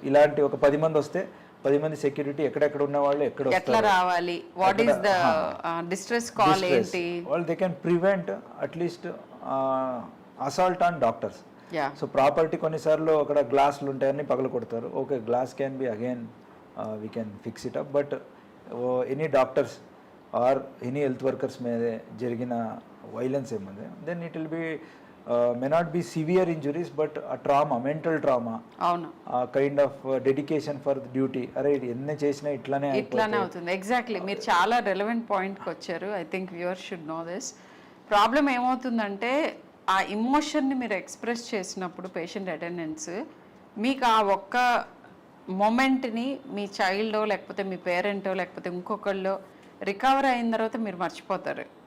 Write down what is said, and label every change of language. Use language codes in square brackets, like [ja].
[te] ఇలాంటి ఒక 10 మంది వస్తే 10 మంది సెక్యూరిటీ ఎక్కడెక్కడ ఉన్న వాళ్ళు ఎట్లా రావాలి, [en] what is the distress call [te] ఏంటి, వాళ్ళు [en] They can prevent atleast assault on doctors. [te] So property కొన్నిసార్లు అక్కడ గ్లాసులు ఉంటాయని పగల కొడతారు. Okay, [en] Glass can be again we can fix it up. But any doctors or any health workers [te] మీద జరిగిన వైలెన్స్ ఏముంది, [en] Then it will be may not be severe injuries but a trauma, mental trauma, kind of dedication for the duty. [te] అరే ఎన్ని చేసినా ఇట్లానే అవుతుంది. Exactly, మీరు చాలా రెలవెంట్ పాయింట్కి వచ్చారు. [en] I think viewers should know this. [te] Problem ఏమవుతుందంటే ఆ ఇమోషన్ని మీరు ఎక్స్ప్రెస్ చేసినప్పుడు పేషెంట్ అటెండెన్స్ మీకు ఆ ఒక్క మొమెంట్ని మీ చైల్డో లేకపోతే మీ పేరెంటో లేకపోతే ఇంకొకళ్ళో రికవర్ అయిన తర్వాత మీరు మర్చిపోతారు.